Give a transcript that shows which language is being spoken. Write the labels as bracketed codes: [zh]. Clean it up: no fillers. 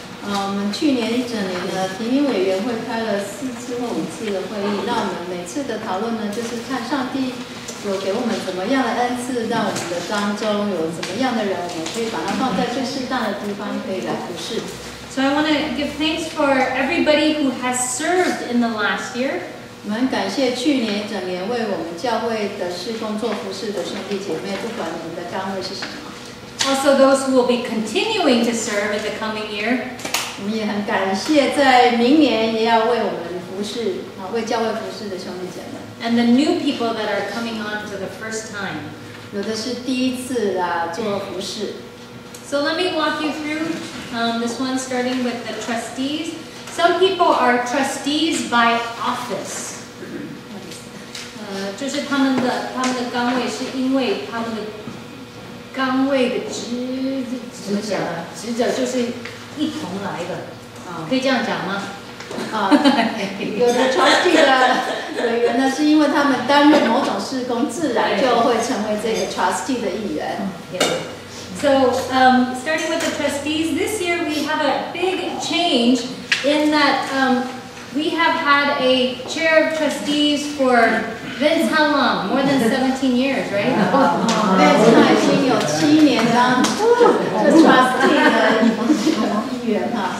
[zh] 我们去年一整年的提名委员会开了4次或5次的会议，那我们每次的讨论呢，就是看上帝有给我们怎么样的恩赐，让我们的当中有怎么样的人，我们可以把它放在最适当的地方，可以来服侍。 [en] So I want to give thanks for everybody who has served in the last year. [zh] 我们感谢去年整年为我们教会的事工做服事的兄弟姐妹，不管你们的岗位是什么。 [en] Also those who will be continuing to serve in the coming year. [zh] 我们也很感谢在明年也要为我们服事为教会服事的兄弟姐妹。 [en] And the new people that are coming on for the first time. [zh] 有的是第一次做服事。 [en] So let me walk you through this one, starting with the trustees. Some people are trustees by office. [zh] 就是他们的岗位是因为他们的岗位的怎么讲啊？职责就是一同来的，可以这样讲吗？有的 trustee 的委员呢，是因为他们担任某种事工，自然就会成为这个 trustee 的一员。 [en] So, starting with the trustees, this year we have a big change in that we have had a chair of trustees for Vince, how long? More than 17 years, right? [zh] Vince 他已经有7年当这 trustee 的一员哈。